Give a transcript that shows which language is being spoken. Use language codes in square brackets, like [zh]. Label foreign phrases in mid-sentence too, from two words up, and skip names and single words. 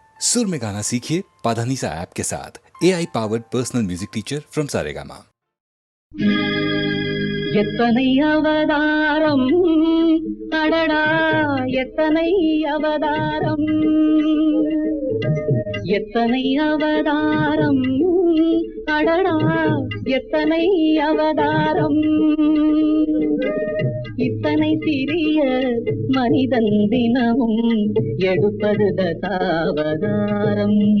[hi] सुर में गाना सीखिए पाधानीसा ऐप के साथ [en] AI powered personal music teacher from [hi] सारेगामा। [ta] எத்தனை அவதாரம் அடடா எத்தனை அவதாரம் எத்தனை அவதாரம் அடடா எத்தனை அவதாரம் இத்தனை சிறிய மனிதன் தினமும் எடுப்பது தசாவதாரம்